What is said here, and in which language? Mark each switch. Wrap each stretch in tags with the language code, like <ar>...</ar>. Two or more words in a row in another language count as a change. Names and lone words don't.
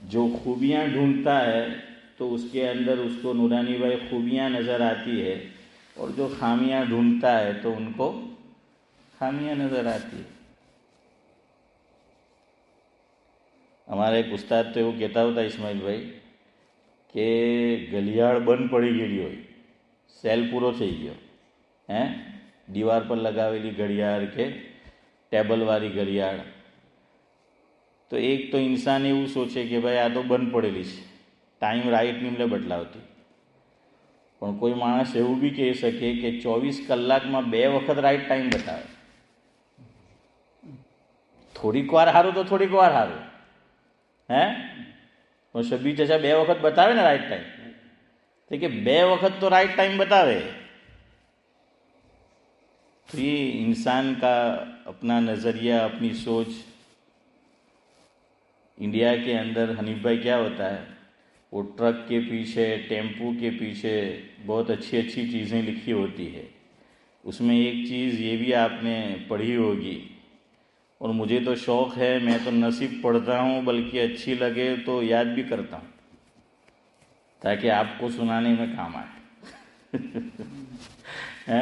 <ur>جو خوبیاں ڈھونڈتا ہے تو اس کے اندر اس کو نورانی بھائی خوبیاں نظر آتی ہے، اور جو خامیاں ڈھونڈتا ہے تو ان کو خامیاں نظر آتی ہے۔ ہمارا ایک استاد تو وہ کہتا ہوتا اسماعیل بھائی کہ</ur> <gu>ઘડિયાળ બંધ પડી ગયેલી હોય، સેલ પૂરો થઈ ગયો، દીવાર પર લગાવેલી ઘડિયાળ કે ટેબલવાળી ઘડિયાળ، તો એક તો ઇન્સાન એવું સોચે કે ભાઈ આ તો બંધ પડેલી છે, ટાઈમ રાઈટ નિમલે બદલાવતી, પણ કોઈ માણસ એવું બી કહી શકે કે 24 કલાકમાં 2 વખત રાઈટ ટાઈમ બતાવે। થોડીક વાર સારું તો થોડીક વાર સારું, પણ શબ્બી ચચા 2 વખત બતાવે ને રાઈટ ટાઈમ, તો કે 2 વખત તો રાઈટ ટાઈમ બતાવે,</gu> <ur>تو یہ انسان کا اپنا نظریہ، اپنی سوچ. انڈیا کے اندر حنیف بھائی کیا ہوتا ہے، وہ ٹرک کے پیچھے، ٹیمپو کے پیچھے بہت اچھی اچھی چیزیں لکھی ہوتی ہے. اس میں ایک چیز یہ بھی آپ نے پڑھی ہوگی، اور مجھے تو شوق ہے، میں تو نہ صرف پڑھتا ہوں بلکہ اچھی لگے تو یاد بھی کرتا ہوں تاکہ آپ کو سنانے میں کام آئے.</ur>